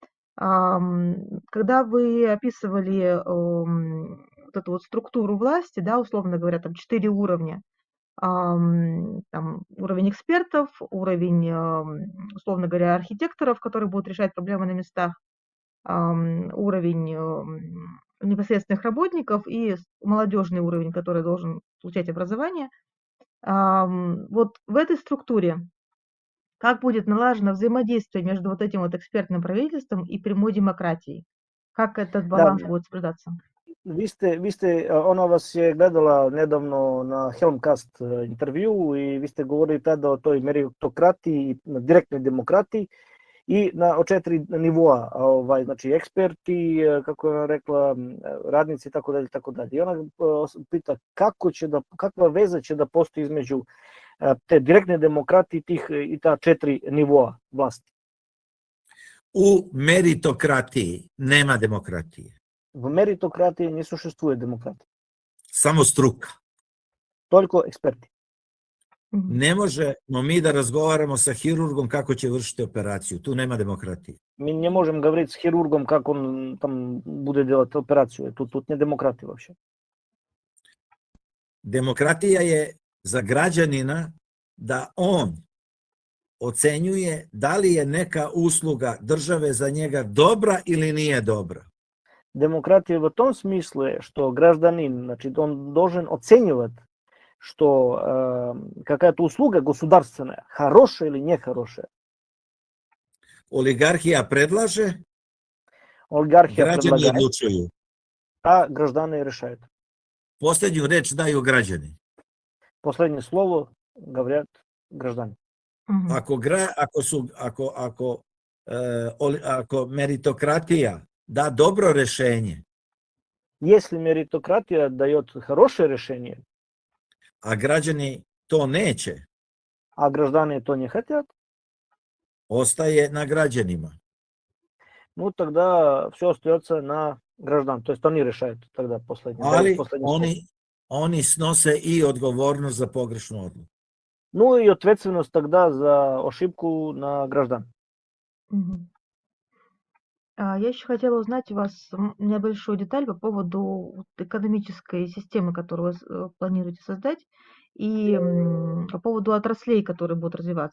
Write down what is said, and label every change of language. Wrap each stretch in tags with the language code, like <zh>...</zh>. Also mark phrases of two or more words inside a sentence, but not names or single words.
<ru>Когда вы описывали вот эту вот структуру власти, да, условно говоря, там 4 уровня, там уровень экспертов, уровень, условно говоря, архитекторов, которые будут решать проблемы на местах, уровень непосредственных работников и молодежный уровень, который должен получать образование. Вот в этой структуре как будет налажено взаимодействие между вот этим вот экспертным правительством и прямой демократией? Как этот баланс будет соблюдаться?</ru> <sr>Vi ste, ona vas je gledala nedavno na Helmcast intervju i vi ste govorili tada o toj meritokratiji, direktnoj demokratiji i o 4 nivoa, znači eksperti, kako je ona rekla, radnici i tako dalje. I ona pita kakva veza će da postoji između te direktne demokratije i ta 4 nivoa vlasti. U meritokratiji nema demokratije.</sr> <ru>В меритократии не существует демократии.</ru> <sr>Samo struka.</sr> <ru>Только эксперты.</ru> <sr>Ne možemo mi da razgovaramo sa hirurgom kako će vršiti operaciju. Tu nema demokratije.</sr> <ru>Мы не можем говорить с хирургом, как он там будет делать операцию. Тут не демократия вообще.</ru> <sr>Demokratija je za građanina da on ocenjuje da li je neka usluga države za njega dobra ili nije dobra.</sr> <ru>Демократия в том смысле, что гражданин, значит, он должен оценивать, что какая-то услуга государственная хорошая или нехорошая.</ru> <sr>Олигархija predlaže,</sr> <ru>Олигархия</ru> <sr>građani</sr> <ru>предлагает,</ru> <sr>odlučuju.</sr> <ru>а граждане решают.</ru> <sr>Posljednju reč daju građani.</sr> <ru>Последнее слово говорят граждане. Мгм.</ru> <sr>Ako meritokratija da dobro rešenje,</sr> <ru>Если меритократия дает хорошее решение,</ru> <sr>a građani to neće,</sr> <ru>а граждане то не хотят,</ru> <sr>ostaje na građanima.</sr> <ru>ну тогда все остается на граждан. То есть они решают тогда последнее,</ru> <sr>Ali</sr> <ru>дают последнее слово.</ru> <sr>oni snose i odgovornost za pogrešnu odluku.</sr> <ru>Ну и ответственность тогда за ошибку на граждан. Мгм. Я еще хотела узнать у вас небольшую деталь по поводу вот экономической системы, которую вы планируете создать, и по поводу отраслей, которые будут развиваться.</ru>